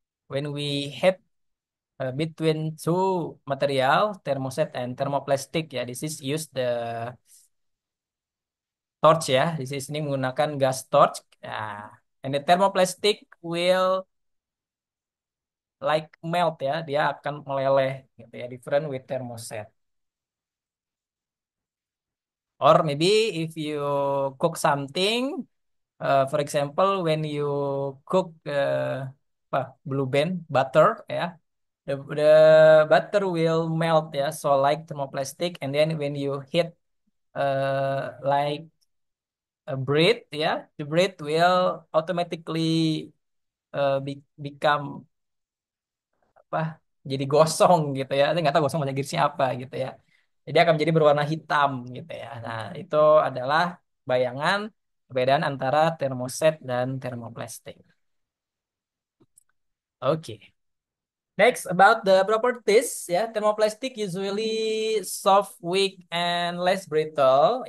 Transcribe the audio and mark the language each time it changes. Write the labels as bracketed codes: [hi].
[en] When we heat between two material, thermoset and thermoplastic ya, this is use the torch ya. This is [id] ini menggunakan gas torch. [en] Ya. And the thermoplastic will like melt ya, [id] dia akan meleleh gitu ya, [en] different with thermoset. Or maybe if you cook something, for example, when you cook apa, blue band butter ya, the butter will melt ya, so like thermoplastic, and then when you heat like a bread ya, the bread will automatically become apa, [id] jadi gosong gitu ya. Saya nggak tahu gosong bahasa Inggrisnya apa gitu ya. Jadi akan menjadi berwarna hitam gitu ya. Nah, itu adalah bayangan perbedaan antara termoset dan termoplastik. Oke. [en] Next, about the properties, ya, thermoplastic usually soft, weak, and less brittle.